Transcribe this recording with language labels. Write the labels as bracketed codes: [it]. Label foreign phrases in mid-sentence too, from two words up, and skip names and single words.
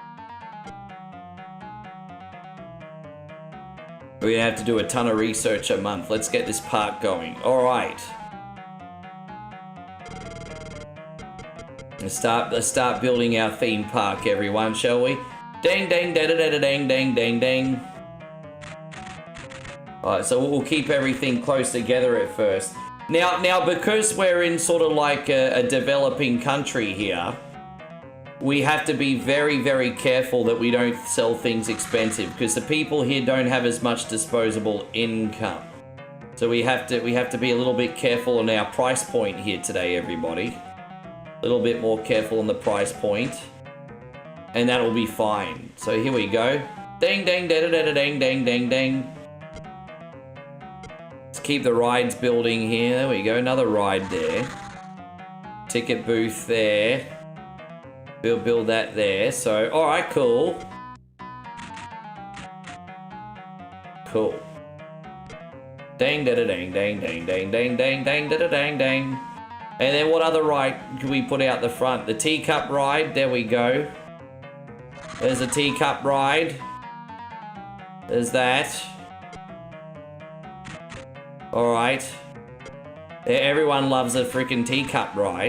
[en] We're gonna have to do a ton of research a month. Let's get this park going. All right. Let's start building our theme park, everyone, shall we? Dang, dang, da da da da, dang, dang, dang, dang. Alright, so we'll keep everything close together at first. Now, because we're in sort of like a developing country here, we have to be very, very careful that we don't sell things expensive, because the people here don't have as much disposable income. So we have to be a little bit careful on our price point here today, everybody. A little bit more careful on the price point, and that'll be fine. So here we go. Dang, dang, da da da da, dang, dang, dang, dang. Let's keep the rides building here. There we go, another ride there. Ticket booth there. Build that there. So, all right, cool. Cool. Dang da da dang dang dang dang dang dang dang da da dang dang. And then what other ride can we put out the front? The teacup ride. There we go. There's a teacup ride. There's that. All right. Everyone loves a freaking teacup ride.